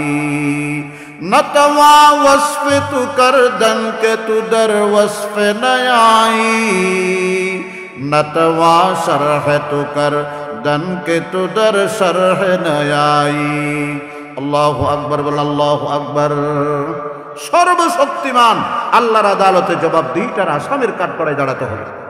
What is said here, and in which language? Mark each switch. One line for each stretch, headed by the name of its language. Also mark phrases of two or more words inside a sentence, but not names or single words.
Persian: نتوا وصف تو کردن کہ تو در وصف نیائی نتوا شرح تو کردن کہ تو در شرح نیائی
Arabic: اللہ اکبر بل اللہ اکبر
Bangla: সর্বশক্তিমান আল্লাহর আদালতে জবাবদিহিতার আসামির কাঠগড়ায় দাঁড়াতে হবে।